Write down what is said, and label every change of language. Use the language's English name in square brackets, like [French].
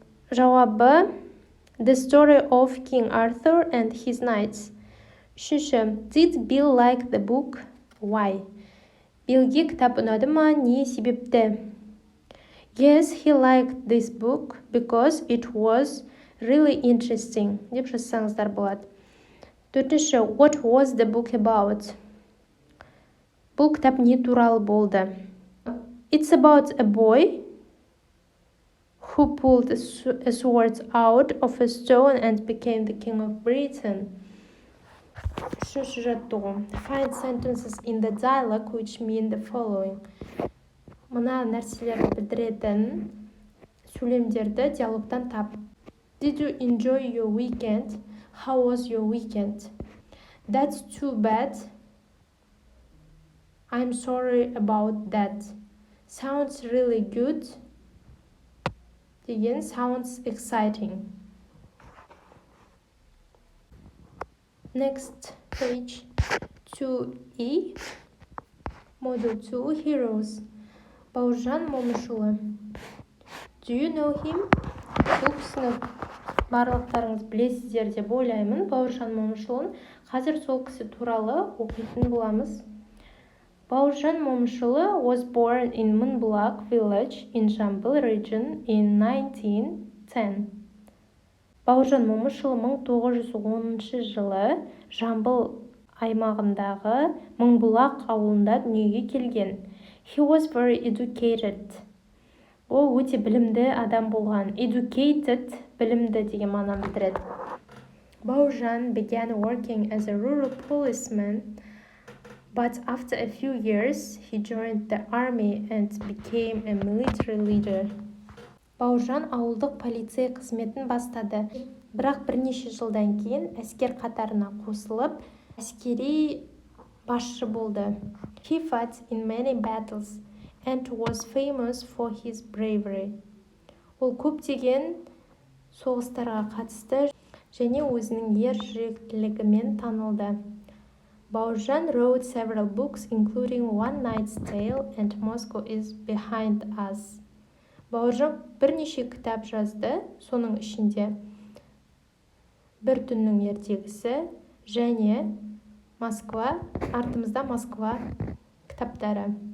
[Kazakh] Жауабы [English] The story of King Arthur and his knights. [Kazakh] Үшінші. [English] Did Bill like the book? Why? [Kazakh] Биллге кітап ұнады ма? Не себепті? [English] Yes, he liked this book because it was really interesting. [Kazakh] Деп жазсаңыздар болады. Төртінші. [English] What was the book about? [Kazakh] Бұл кітап не туралы болды? [English] It's about a boy who pulled a sword out of a stone and became the king of Britain. [Kazakh] Үшінші жаттығу. [English] Find sentences in the dialogue which mean the following. [Kazakh] Мына нәрселерді білдіретін сөйлемдерді диалогтан тап. [English] Did you enjoy your weekend? How was your weekend? That's too bad. I'm sorry about that. Sounds really good. [Kazakh] Деген [English] sounds exciting. Next page 2E. Model 2 Heroes. Бауыржан Момышұлы. Do you know him? [Kazakh] бұл кісіні барлықтарыңыз білесіздер деп ойлаймын. Бауыржан Момышұлын. Қазір сол кісі туралы оқитын боламыз. [English] Бауыржан Момышұлы was born in Mönbulak village in Жамбыл region in 1910. [Kazakh] Бауыржан Момышұлы 1910 жылы Жамбыл аймағындағы Мыңбұлақ ауылында дүниеге келген. [English] He was very educated. [Kazakh] Ол өте білімді адам болған. Educated, білімді деген мағынаны білдіреді. [English] Бауыржан began working as a rural policeman, but after a few years he joined the army and became a military leader. [Kazakh] Бауыржан ауылдық полицей қызметін бастады, бірақ бірнеше жылдан кейін әскер қатарына қосылып, әскери басшы болды. [English] He fought in many battles and was famous for his bravery. [Kazakh] Ол көптеген соғыстарға қатысты және өзінің ержүректілігімен танылды. [English] Бауыржан wrote several books including One Night's Tale and Moscow is Behind Us. [Kazakh] Бауыржан бірнеше кітап жазды, соның ішінде Бір түннің ертегісі және Москва, артымызда Москва кітаптары.